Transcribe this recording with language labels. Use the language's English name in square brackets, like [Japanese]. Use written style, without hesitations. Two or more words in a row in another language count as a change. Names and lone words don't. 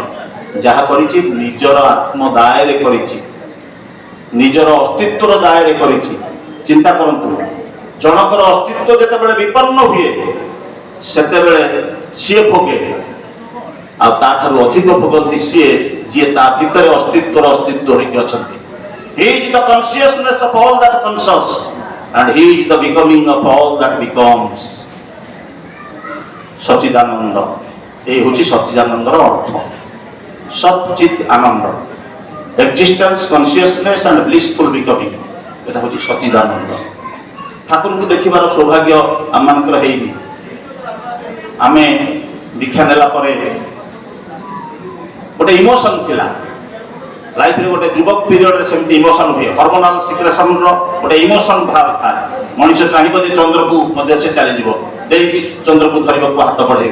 [Odia] ଯାହା କରିଛି ନିଜର ଆତ୍ମ ଦାୟରେ କରିଛି, ନିଜର ଅସ୍ତିତ୍ୱର ଦାୟରେ କରିଛି। ଚିନ୍ତା କରନ୍ତୁ, ଜଣଙ୍କର ଅସ୍ତିତ୍ୱ ଯେତେବେଳେ ବିପନ୍ନ ହୁଏ ସେତେବେଳେ ସିଏ ଭୋଗେ, ଆଉ ତାଠାରୁ ଅଧିକ ଭୋଗନ୍ତି ସିଏ ଯିଏ ତା ଭିତରେ ଅସ୍ତିତ୍ୱର ଅସ୍ତିତ୍ୱ ହୋଇକି ଅଛନ୍ତି। [English] He is the consciousness of all that conscious and he is the becoming of all that becomes. [Odia] ସଚିଦାନନ୍ଦ, [Bangla] এই হচ্ছে সচিদানন্দর অর্থ। সচিত আনন্দ, [English] existence, consciousness and blissful becoming, [Bangla] এটা হচ্ছে সচিদানন্দ। [Odia] ঠাকুরଙ୍କୁ ଦେଖିବାର ସୌଭାଗ୍ୟ ଆମମାନଙ୍କର ହେଇନି। ଆମେ ଦୀକ୍ଷା ନେଲା ପରେ ଗୋଟେ ଇମୋସନ ଥିଲା ଲାଇଫରେ, ଗୋଟେ ଯୁବକ ପିରିୟଡରେ ସେମିତି ଇମୋସନ ହୁଏ, [English] hormonal secretionର [Odia] ଗୋଟେ ଇମୋସନ ଭାବ ଥାଏ। ମଣିଷ ଚାହିଁବ ଯେ ଚନ୍ଦ୍ରକୁ ମଧ୍ୟ ସେ ଚାଲିଯିବ, ଦେଇକି ଚନ୍ଦ୍ରକୁ ଧରିବାକୁ ହାତ ବଢେଇବ।